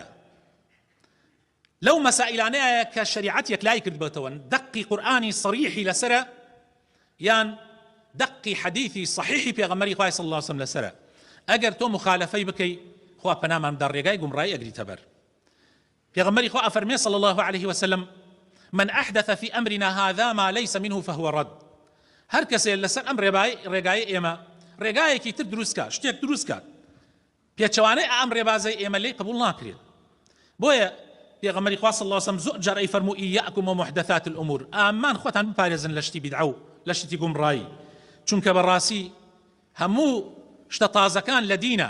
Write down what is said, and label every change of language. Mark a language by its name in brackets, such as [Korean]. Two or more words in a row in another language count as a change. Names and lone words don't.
[Central Kurdish] لەو مەسائلانەیە کە شەریعەت یەکلای کردبێتەوە دەقی قورئانی صریحی لەسرە یان دەقی حەدیثی صحیحی پێغەمبەری خوای [Arabic] صلی الله عليه وسلم [Central Kurdish] لەسرە ئەگەر تۆ مخالفەی بکەی خوا پەنامان بدە ڕێگای گومڕایی ئەگریتە بەر پێغەمبەری خوا ئەفەرمێ [Arabic] صلی الله عليه وسلم من أحدث في أمرنا هذا ما ليس منه فهو رد [Central Kurdish] هەر کەسێ لەسەر ئەم ڕێگای ئێمە ڕێگایەکی تر دروست کات شتێک دروست کات پێچەوانەی ئەم ڕێبازەی ئێمە لێ قبول ناکرێت بۆیە پێغەمبەری خوا [Arabic] صلی الله عليه [Central Kurdish] وسلم زۆر جار ئەیفەرموو [Arabic] ئیاکم ومحدثات الأمور [Central Kurdish] ئامان خۆتان بپارێزن لە شتی بیدعە و لە شتی گومڕایی چونکە بەڕاستی هەموو شتە تازەکان لە دینە